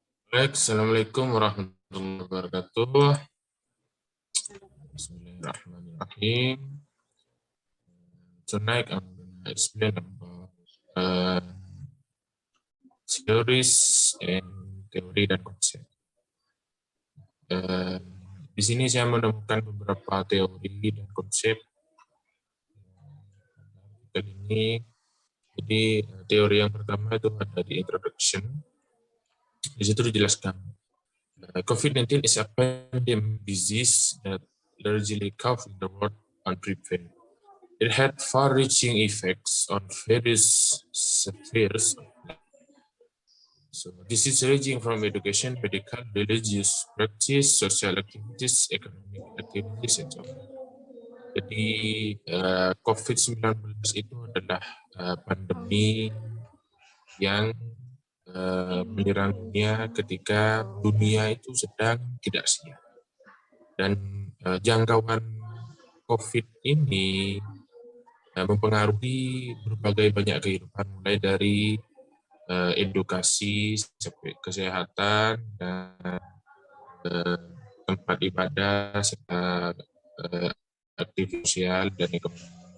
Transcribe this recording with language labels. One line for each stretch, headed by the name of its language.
Indonesian: Baik, Assalamualaikum warahmatullahi wabarakatuh. Bismillahirrahmanirrahim.
English: Tonight I'm going to explain about theories and
Indonesian: teori dan konsep. Di sini saya menemukan beberapa teori dan konsep kali ini. Jadi teori yang pertama itu ada di introduction. Di situ dijelaskan
English: COVID-19 is a pandemic disease that largely caught the world unprepared. It had far-reaching effects on various spheres of life. So this is ranging from education, medical, religious practice, social activities, economic activities, and so on.
Indonesian: Jadi COVID-19 itu adalah pandemi yang menyerang dunia ketika dunia itu sedang tidak siap. Dan jangkauan COVID ini mempengaruhi berbagai banyak kehidupan, mulai dari edukasi, sampai kesehatan, dan tempat ibadah, serta aktivitas sosial dan ekonomi.